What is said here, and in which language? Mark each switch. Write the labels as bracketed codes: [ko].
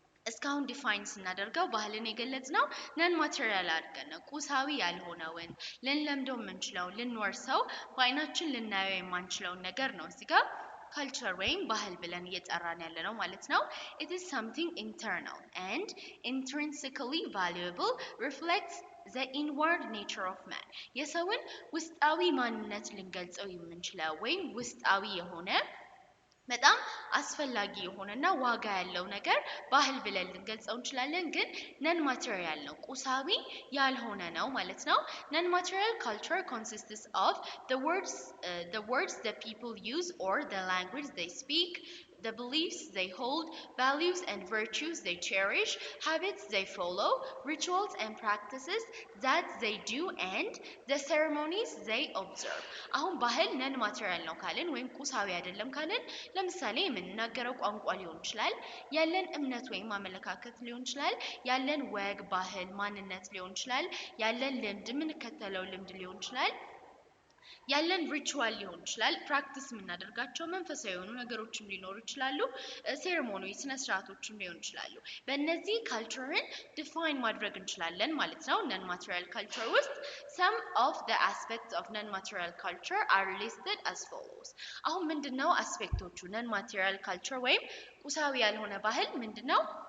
[am] እስካሁን ዲፋይን ስናደርገው ባህልን የገለጽነው ነን ማቴሪያል አድርገን ነው ቁሳዊ ያልሆነውን ልንለምደው የምንችለው ልንወርሰው በአይናችን ልናየው የማንችለውን ነገር ነው እዚህ ጋር culture ወይም ባህል ብለን እየጠራን ያለ ነው ማለት ነው [en] it is something internal and intrinsically valuable reflects the inward nature of man [am] የሰውን ውስጣዊ ማንነት ልንገልጸው የምንችለው ወይም ውስጣዊ የሆነ በጣም አስፈላጊ የሆነና ዋጋ ያለው ነገር ባህል ብለን ልንገልጸው እንችላለን ግን ነን ማቴሪያል ነው ቁሳዊ ያልሆነ ነው ማለት ነው [en] non material culture consists of the words that people use or the language they speak the beliefs they hold, values and virtues they cherish, habits they follow, rituals and practices that they do, and the ceremonies they observe. [am] አሁን ባህል ነን ማቴሪያል ነው ካልን ወይም ቁሳዊ አይደለም ካልን ለምሳሌ የምንናገረው ቋንቋ ሊሆን ይችላል ያለን እምነት ወይም አመለካከት ሊሆን ይችላል ያለን ወግ ባህል ማንነት ሊሆን ይችላል ያለን ልምድ የምንከተለው ልምድ ሊሆን ይችላል ያለን ሪቹዋል ሊሆን ይችላል ፕራክቲስ የምናደርጋቸው መንፈሳዊ የሆኑ ነገሮችም ሊኖሩ ይችላሉ ሴሬሞኒ ስነ ስርዓቶችም ሊሆኑ ይችላሉ በእነዚህ ካልቸርን ዲፋይን ማድረግ እንችላለን ማለት ነው non material culture ውስጥ [en] some of the aspects of non material culture are listed as follows [am] አሁን ምንድነው አስፔክቶቹ non material culture ወይም ቁሳዊ ያልሆነ ባህል ምንድነው